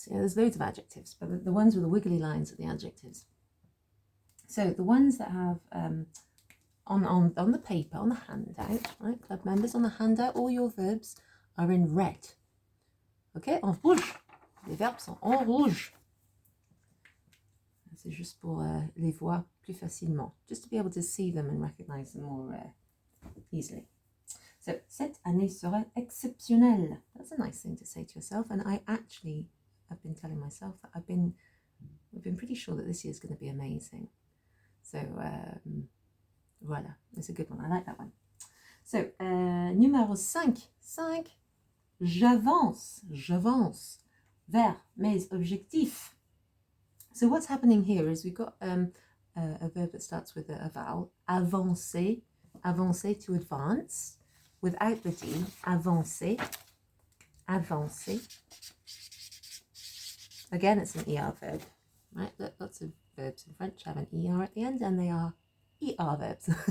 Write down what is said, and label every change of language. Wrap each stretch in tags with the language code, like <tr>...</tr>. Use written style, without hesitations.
<en>Yeah, there's loads of adjectives, but the ones with the wiggly lines are the adjectives. So the ones that have on the paper, on the handout, right, club members, on the handout, all your verbs are in red. Okay,</en> <fr>en rouge. Les verbes sont en rouge. C'est juste pour les voir plus facilement,</fr> <en>just to be able to see them and recognize them more easily.</en> <fr>So, cette année sera exceptionnelle.</fr> <en>That's a nice thing to say to yourself, and I actually have been telling myself that I've been pretty sure that this year is going to be amazing. So, voilà, it's a good one. I like that one.</en> <fr>So, numéro 5. J'avance vers mes objectifs.</fr> <en>So what's happening here is we've got a verb that starts with a vowel, avancer, avancer to advance, without the D, avancer, avancer. Again, it's an ER verb, right? Lots of verbs in French have an ER at the end, and they are ER verbs.</en>